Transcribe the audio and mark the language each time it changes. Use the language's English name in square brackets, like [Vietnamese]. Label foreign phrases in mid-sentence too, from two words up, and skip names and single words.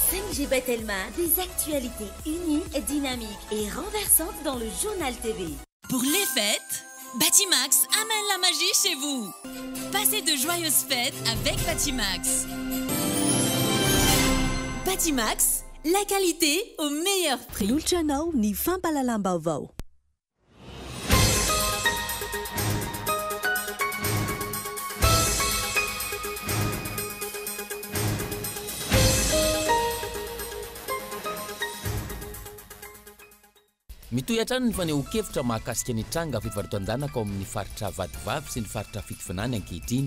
[French] JB Telma, des actualités uniques, dynamiques et renversantes dans le journal TV. Pour les fêtes, Batimax amène la magie chez vous. Passez de joyeuses fêtes avec Batimax. Batimax, la qualité au meilleur prix. [Malagasy] Lulchanao ni fampalalam-baovao. Mitoyatrano ny faneho-kevitra mahakasika ny tranga fivarotan-danaka ao amin'ny faritra Vadivavy sy ny faritra Fitofinany ankehitriny.